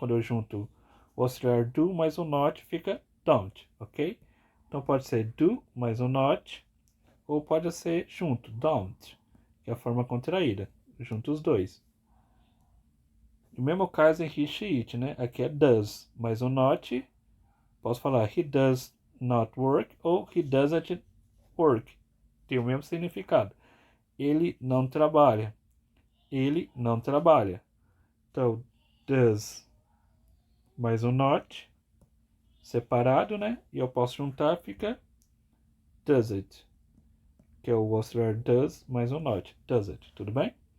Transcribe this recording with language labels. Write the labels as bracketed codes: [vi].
[pt] Quando eu junto o auxiliar do mais o not fica don't, ok? Então pode ser do mais o not ou pode ser junto, don't, que é a forma contraída. Junto os dois. O mesmo caso em he, she, it, né? Aqui é does mais o not. Posso falar [en] he does not work ou he doesn't work. [pt] Tem o mesmo significado. Ele não trabalha. Ele não trabalha. Então, does mais o not separado, né? E eu posso juntar, fica does it. Que é o auxiliar does mais o not. Does it. Tudo bem?